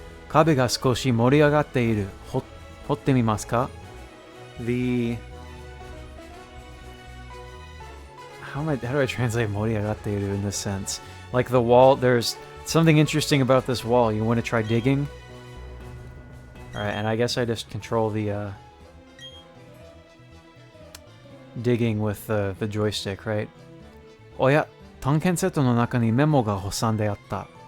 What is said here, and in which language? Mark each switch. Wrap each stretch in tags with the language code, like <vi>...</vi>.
<ja>壁が少し盛り上がっている。掘ってみますか?</ja> <en>How do I translate 盛り上がっている in this sense? Like the wall, there's something interesting about this wall. You want to try digging? Alright, and I guess I just control the digging with the joystick, right?</en> <ja>おや、探検セットの中にメモが挟んであった。</ja>